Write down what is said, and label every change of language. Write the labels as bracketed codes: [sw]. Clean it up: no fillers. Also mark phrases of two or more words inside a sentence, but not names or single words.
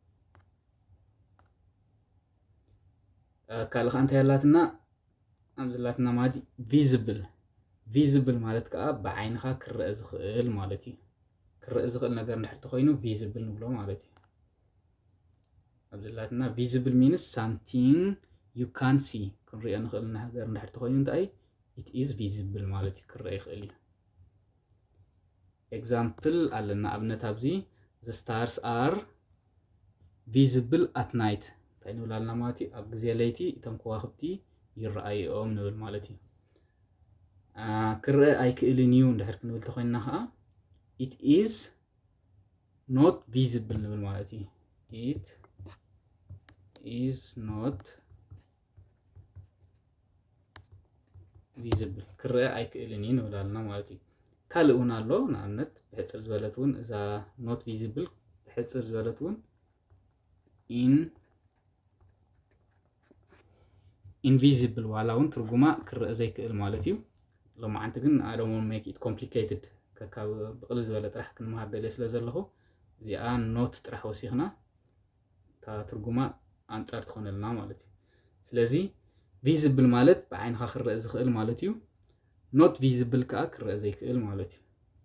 [ti] ካልእ ከዓ እንታይ ኣላትና ኣብዚ ኣላትና ማለት ቪዝብል ቪዝብል ማለት ከዓ ብዓይንኻ ክርአ ዝኽእል ማለት እዩ ክርአ ዝኽእል ነገር እንድሕር ተኾይኑ ቪዝብል ንብሎ ማለት እዩ ኣብዚ ኣላትና [en] visible means something you can see [ti] ክንሪኦ ንኽእል ነገር እንድሕር ተኾይኑ እንታይ [en] it is visible [ti] ማለት እዩ ክርአ ይኽእል እዩ ኤግዛምፕል ኣለና ኣብነት ኣብዚ [en] the stars are visible at night [ti] እንታይ ንብል ኣለና ማለት እዩ ኣብ ግዜ ለይቲ እቶም ከዋኽብቲ ይረኣዩኦም ንብል ማለት እዩ ክርአ ኣይክእልን እዩ እንድሕር ክንብል ተኾይንና ከዓ [en] it is not visible [ti] ንብል ማለት እዩ [en] it is not [ti] visible ክርአ ኣይክእልን እዩ ንብል ኣለና ማለት እዩ ካልእ እውን ኣሎ ንኣብነት ብሕፅር ዝበለት እውን እዛ [en] not visible [ti] ብሕፅር ዝበለት እውን invisible ዋላ እውን ትርጉማ ክርአ ዘይክእል ማለት እዩ ሎማዓንቲ ግን [en] I don't want to make it complicated [ti] ከካብ ብቕልል ዝበለ ጥራሕ ክንመሃር ደልየ ስለ ዘለኹ እዚኣ ኖት ጥራሕ ወሲኽና እታ ትርጉማ አንጻር ትኾነልና ማለት እዩ ስለዚ ቪዝብል ማለት ብዓይንኻ ክርአ ዝኽእል ማለት እዩ [en] not visible [ti] ከዓ ክርአ ዘይክእል ማለት እዩ